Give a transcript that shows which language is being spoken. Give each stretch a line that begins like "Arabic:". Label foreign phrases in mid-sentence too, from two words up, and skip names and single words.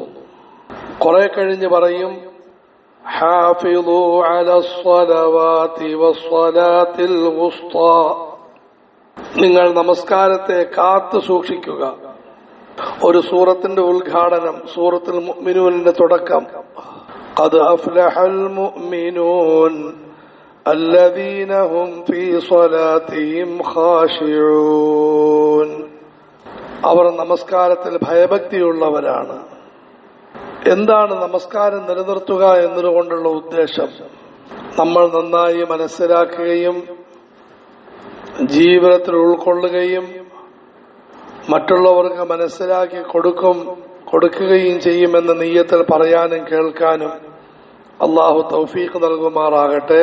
Malayalam: കുറെ കഴിഞ്ഞ് പറയും
Arabic: حافظوا على الصلوات والصلاة الوسطى
Malayalam: നിങ്ങൾ നമസ്കാരത്തെ കാത്തു സൂക്ഷിക്കുക. ഒരു സൂറത്തിന്റെ ഉദ്ഘാടനം, സൂറത്തുൽ മുഅ്മിനൂനിന്റെ തുടക്കം,
Arabic: قد أفلح المؤمنون الذين هم في صلاتهم خاشعون
Malayalam: അവർ നമസ്കാരത്തിൽ ഭയഭക്തിയുള്ളവരാണ്. എന്താണ് നമസ്കാരം നിലനിർത്തുക എന്നതുകൊണ്ടുള്ള ഉദ്ദേശം? നമ്മൾ നന്നായി മനസ്സിലാക്കുകയും ജീവിതത്തിൽ ഉൾക്കൊള്ളുകയും മറ്റുള്ളവർക്ക് മനസ്സിലാക്കി കൊടുക്കുകയും ചെയ്യുമെന്ന നിയ്യത്തിൽ പറയാനും കേൾക്കാനും അള്ളാഹു തൗഫീഖ് നൽകുമാറാകട്ടെ.